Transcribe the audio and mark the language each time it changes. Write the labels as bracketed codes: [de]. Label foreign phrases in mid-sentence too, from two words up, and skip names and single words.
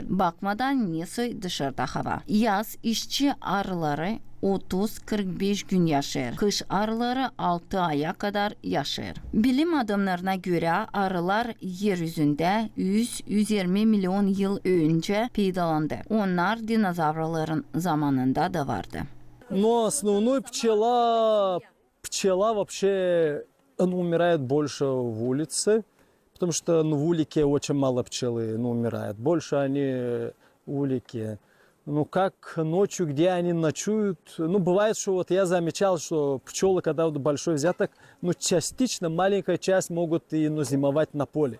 [gag] Bakmadan neyse dışarıda hava. Yaz işçi arıları 30-45 gün yaşar. Kış arıları 6 aya kadar yaşar. Bilim adamlarına göre arılar yeryüzünde 100-120 milyon yıl önce peydalandı. Onlar dinozavraların zamanında da vardı. [ru] Но основной пчела вообще, она умирает больше в улице, потому что в улике очень мало пчелы, умирает. Больше они в улике. Ну, как ночью, где они ночуют. Бывает, что я замечал, что пчелы, когда большой взяток, частично, маленькая часть могут и зимовать на поле.